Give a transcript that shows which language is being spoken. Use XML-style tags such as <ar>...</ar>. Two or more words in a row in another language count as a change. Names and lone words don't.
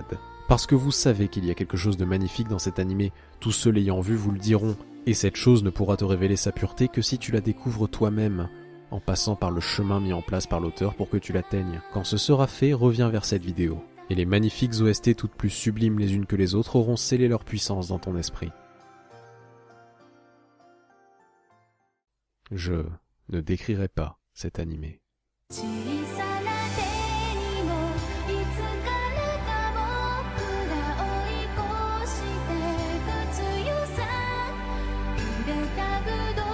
<fr>Parce que vous savez qu'il y a quelque chose de magnifique dans cet animé, tous ceux l'ayant vu vous le diront, et cette chose ne pourra te révéler sa pureté que si tu la découvres toi-même, en passant par le chemin mis en place par l'auteur pour que tu l'atteignes. Quand ce sera fait, reviens vers cette vidéo. et les magnifiques OST toutes plus sublimes les unes que les autres auront scellé leur puissance dans ton esprit. Je ne décrirai pas cet animé.</fr> <ja>小さな手にもいつからか僕が追い越してく強さ揺れたぶ</ja>